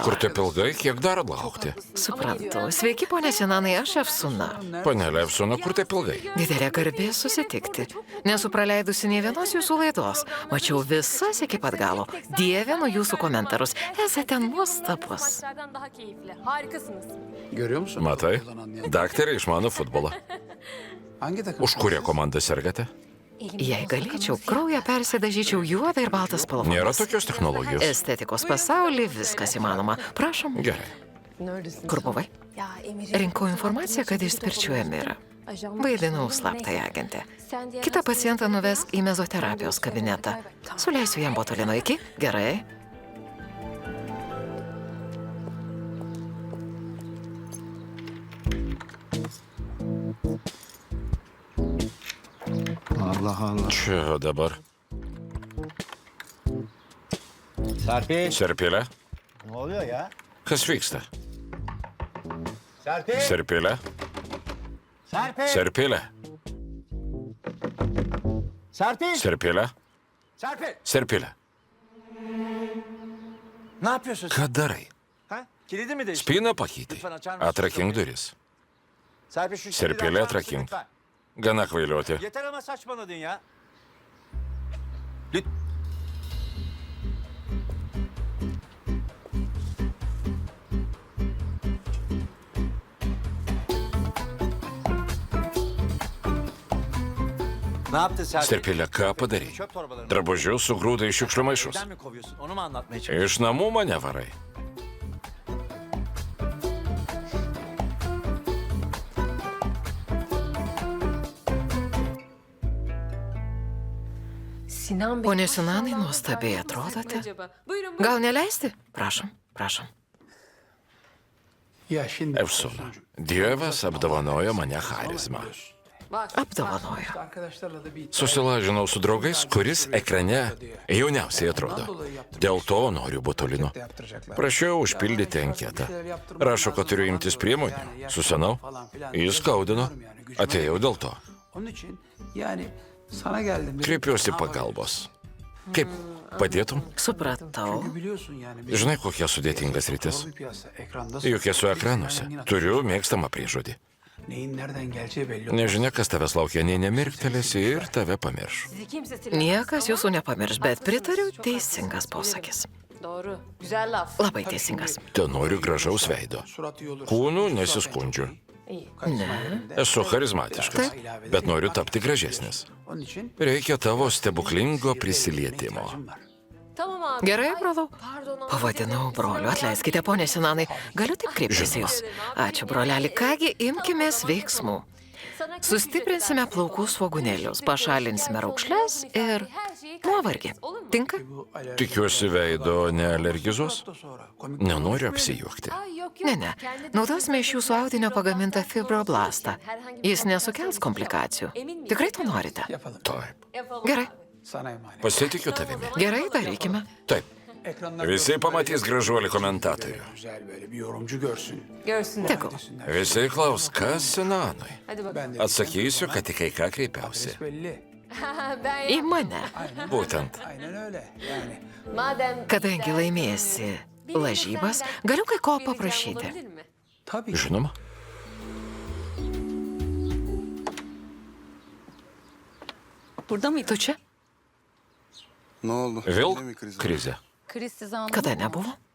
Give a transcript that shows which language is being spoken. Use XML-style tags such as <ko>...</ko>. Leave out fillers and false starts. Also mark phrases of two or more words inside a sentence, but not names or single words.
<lt>Kur taip ilgai, kiek dar laukti? Suprantu. Sveiki, ponė Sinanai, aš Efsuna. Panelė Efsona, kur taip ilgai? Didelė garbė susitikti. Nesu praleidusi nei vienos jūsų laidos. Mačiau visas iki pat galo. Dievinu jūsų komentarus. Esate nuostabus.</lt> <tr>Daha keyifli. Harikasınız. Görüyor musun?</tr> <lt>Matai, daktarė išmano futbolą.</lt> <tr>Hangi takım?</tr> <lt>Už kurią komandą sergate? Jei galėčiau, kraują persidažyčiau juodą ir baltą spalvą. Nėra tokios technologijos. Estetikos pasaulyje viskas įmanoma. Prašom. Gerai.</lt> <tr>Neredesin?</tr> <lt>Kur buvai?</lt> <tr>Ya Emir.</tr> <lt>Rinkau informaciją, kad išspirčiau Emirą. Vaidinau slaptąją agentę. Kitą pacientą nuvesk į mezoterapijos kabinetą. Suleisiu jam botulino iki. Gerai.</lt> <tr>Allah Allah.</tr> <lt>Čia dabar.</lt> <tr>Serpil.</tr> <lt>Serpilė?</lt> <tr>Ne oluyor ya?</tr> <lt>Kas vyksta?</lt> <tr>Serpil.</tr> <lt>Serpilė?</lt> <tr>Serpil.</tr> <lt>Serpilė?</lt> <tr>Serpil.</tr> <lt>Serpilė?</lt> <tr>Serpil.</tr> <lt>Serpilė?</lt> <tr>Ne yapıyorsun sen?</tr> <lt>Ką darai?</lt> <tr>Ha? Kilidi mi değiştirdin?</tr> <lt>Spyną pakeitei. Atrakink duris.</lt> <tr>Serpil şu kilidi</tr> <lt>Serpilė</lt> <tr>açar mısın</tr> <lt>atrakink.</lt> <tr>lütfen?</tr> <lt>Gana kvailioti.</lt> <tr>Yeter ama saçmaladın ya. Ne yaptın Serpil?</tr> <lt>Serpilė, ką padarei?</lt> <tr>Çöp torbalarını.</tr> <lt>Drabužius sugrūdai į šiukšlių maišus.</lt> <tr>Neden mi kovuyorsun? Onu mu anlatmaya çalışıyorsun?</tr> <lt>Iš namų mane varai.</lt> <tr>Sinan Bey.</tr> <lt>Pone Sinanai, nuostabiai atrodote.</lt> <tr>Acaba. Buyurun.</tr> <lt>Gal neleisti? Prašom, prašom.</lt> <tr>Ya şimdi...</tr> <lt>Efsona, Dievas apdovanojo mane charizmą. Apdovanojo.</lt> <tr>Arkadaşlarla da bir...</tr> <lt>Susilažinau su draugais, kuris ekrane jauniausiai atrodo. Dėl to noriu botulino. Prašiau užpildyti anketą. Rašo, kad turiu imtis priemonių. Susenau. Jis skaudino. Atėjau dėl to.</lt> <tr>Onun için yani sana geldim.</tr> <lt>Kreipiuosi pagalbos. Kaip padėtum? Supratau.</lt> <tr>Biliyorsun yani.</tr> <lt>Žinai, kokia sudėtingas rytis.</lt> <tr>Bir piyasa ekranda...</tr> <lt>Juk esu ekranuose. Turiu mėgstamą priežodį.</lt> <tr>Neyin nereden geleceği belli olmaz.</tr> <lt>Nežinia, kas tavęs laukia, nei nemirktelėsi ir tave pamirš.</lt> <tr>Sizi kimse silemez.</tr> <lt>Niekas jūsų nepamirš, bet pritariu, teisingas posakis.</lt> <tr>Doğru. Güzel laf.</tr> <lt>Labai teisingas. Te noriu gražaus veido.</lt> <tr>Surat iyi olur.</tr> <lt>Kūnų nesiskundžiu.</lt> <tr>İyi.</tr> <lt>Esu charizmatiškas, bet noriu tapti gražesnis.</lt> <tr>Onun için...</tr> <lt>Reikia tavo stebuklingo prisilietimo.</lt> <tr>var. Tamam abi.</tr> <lt>Gerai, Ay, brolau.</lt> <tr>Pardon abi.</tr> <lt>Pavadinau broliu. Atleiskite, ponė Sinanai. Galiu taip kreiptis į jūs? Ačiū, broleli. Kągi, imkimės veiksmų.</lt> <tr>Sana kız</tr> <lt>Sustiprinsime</lt> <tr>güzel</tr> <lt>plaukų svogūnėlius, pašalinsime raukšles ir nuovargį. Tinka?</lt> <tr>Bu alerji...</tr> <lt>Tikiuosi veido nealergizuos?</lt> <tr>Da sonra komik...</tr> <lt>Nenoriu apsijuokti.</lt> <tr>Ay yok yok.</tr> <lt>Ne. Naudosime iš jūsų audinio pagamintą fibroblastą. Jis nesukels komplikacijų. Tikrai to norite?</lt> <tr>Yapalım.</tr> <lt>Taip.</lt> <tr>Yapalım</tr> <lt>Gerai.</lt> <tr>abi. Sana emanet.</tr> <lt>Pasitikiu tavimi. Gerai, darykime. Taip.</lt> <tr>ekranlar</tr> <lt>Visi</lt> <tr>görsün,</tr> <lt>pamatys</lt> <tr>böyle</tr> <lt>gražuolį komentatorių.</lt> <tr>Güzel böyle bir yorumcu görsün. Görsünler.</tr> <lt>Tegul. Visi klaus, kas Sinanui.</lt> <tr>Hadi bakalım. Ben de</tr> <lt>Atsakysiu, kad tik kai ką kreipiausi.</lt> <tr>adres belli. Ben</tr> <lt>Į mane. Būtent.</lt> <tr>Aynen öyle. Yani madem</tr> <lt>Kadangi laimėsi lažybas, galiu kai ko paprašyti.</lt> <tr>tabii.</tr> <lt>Žinoma. Tu čia?</lt> <tr>Ne oldu?</tr> <lt>Vėl krizė. Kada nebuvo?</lt>